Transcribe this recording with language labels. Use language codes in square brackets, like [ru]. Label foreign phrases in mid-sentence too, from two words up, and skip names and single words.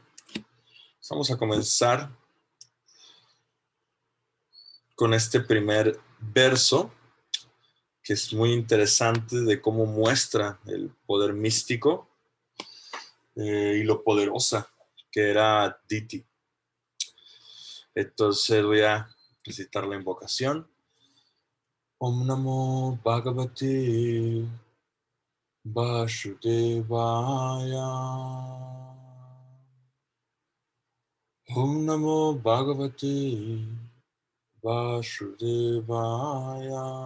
[es] Vamos a comenzar con este primer verso, que es muy interesante de cómo muestra el poder místico y lo poderosa que era Diti. Entonces voy a recitar la invocación. [sa] Om Namo Bhagavate Vasudevaya. Om Namo Bhagavate Vasudevaya.